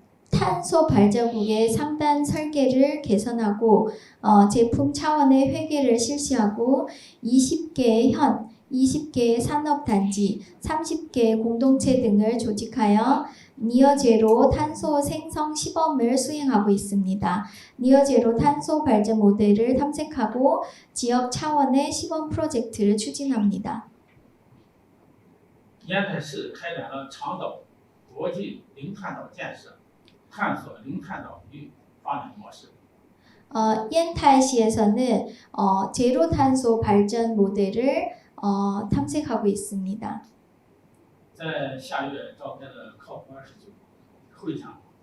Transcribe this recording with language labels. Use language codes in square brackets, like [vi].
[ko] 탄소 발자국의 상단 설계를 개선하고 제품 차원의 회계를 실시하고 20개의 산업단지, 30개의 공동체 등을 조직하여 니어제로 탄소 생성 시범을 수행하고 있습니다. 니어제로 탄소 발전 모델을 탐색하고 지역 차원의 시범 프로젝트를 추진합니다. [zh] 烟台市开展了长岛国际零碳岛建设，探索零碳岛屿发展模式。 [ko] 옌타이시에서는 제로 탄소 발전 모델을 탐색하고 있습니다. [zh] 在下月召开的 COP29 会上，